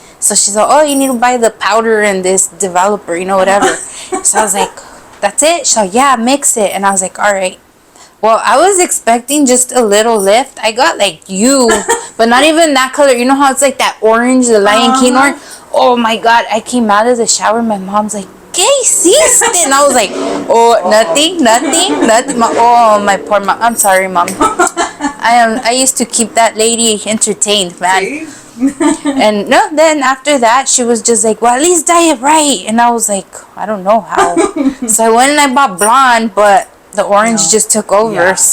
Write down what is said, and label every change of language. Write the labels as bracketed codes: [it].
[en] So she's like, oh, you need to buy the powder and this developer, you know, whatever. So I was like, that's it? She's like, yeah, mix it. And I was like, all right. Well, I was expecting just a little lift. I got like you, but not even that color. You know how it's like that orange, the Lion King orange? Oh my God. I came out of the shower. My mom's like, [es] ¿qué hiciste? [en] And I was like, oh, nothing. Oh, my poor mom. I'm sorry, Mom. I used to keep that lady entertained, man. And no, then after that, she was just like, well, at least dye it right. And I was like, I don't know how. So I went and I bought blonde, but the orange just took over. Yeah.